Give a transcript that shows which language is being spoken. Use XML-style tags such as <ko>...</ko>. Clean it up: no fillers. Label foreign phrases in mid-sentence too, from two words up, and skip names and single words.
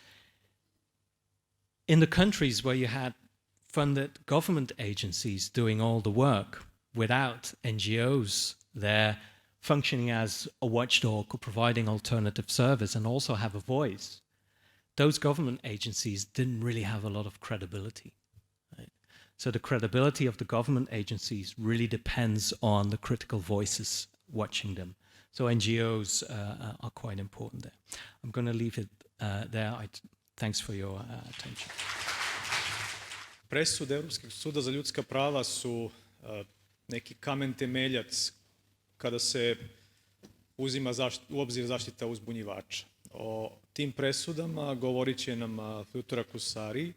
<en>In the countries where you had funded government agencies doing all the work without NGOs there functioning as a watchdog or providing alternative service and also have a voice, those government agencies didn't really have a lot of credibility. Right? So the credibility of the government agencies really depends on the critical voices watching them. So NGOs are quite important there. I'm going to leave it there. Thanks for your attention.</en> <hr>Presude Europskog suda za ljudska prava su neki kamen temeljac kada se uzima u obzir zaštita uzbunjivača. O tim presudama govorit će nam Futura Kusari.</hr>